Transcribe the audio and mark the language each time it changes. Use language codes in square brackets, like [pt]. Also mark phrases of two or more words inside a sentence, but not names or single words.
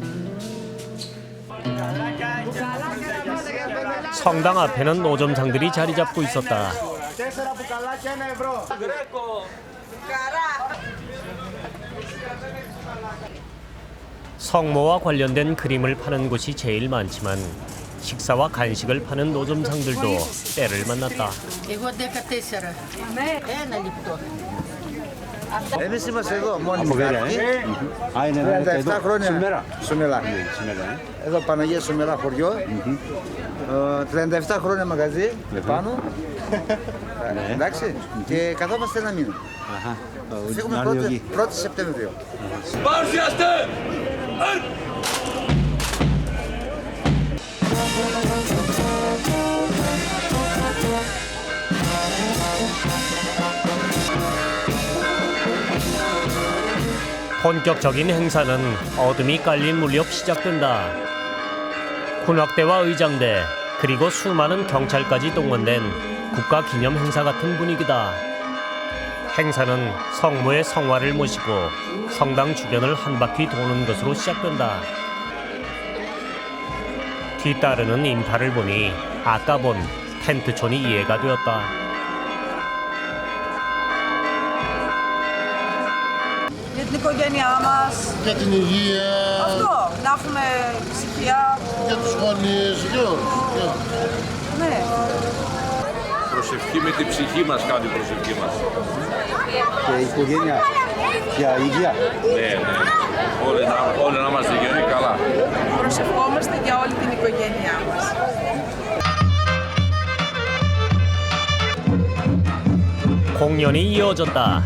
[ko] 성당 앞에는 노점상들이 자리 잡고 있었다. 성모와 관련된 그림을 파는 곳이 제일 많지만 식사와 간식을 파는 노점상들도 때를 만났다. [el] Εγώ 14. Ένα λεπτό. Εμείς είμαστε εδώ μόνοι κάτοικοι. 37 χρόνια. Σουμερά. Εδώ Παναγία Σουμερά χωριό. 37 χρόνια μαγαζί πάνω. Εντάξει. Και καθόμαστε ένα μήνα. Φύγουμε 1η Σεπτεμβρίου. Παρουσιάστε! [ko] 본격적인 행사는 어둠이 깔린 무렵 시작된다. 군악대와 의장대 그리고 수많은 경찰까지 동원된 국가기념 행사 같은 분위기다. 행사는 성모의 성화를 모시고 성당 주변을 한 바퀴 도는 것으로 시작된다. 뒤따르는 인파를 보니 아까 본 텐트촌이 이해가 되었다. [el] Για την οικογένειά μας. Για την υγεία. Αυτό, να έχουμε ησυχία. Για τους γονείς, για όλους. Ναι. Προσευχή με την ψυχή μας κάνει η προσευχή μας. Και η οικογένεια για υγεία. Ναι. Όλοι να είμαστε γεροί καλά. Προσευχόμαστε για όλη την οικογένειά μας. [ko] 공연이 이어졌다.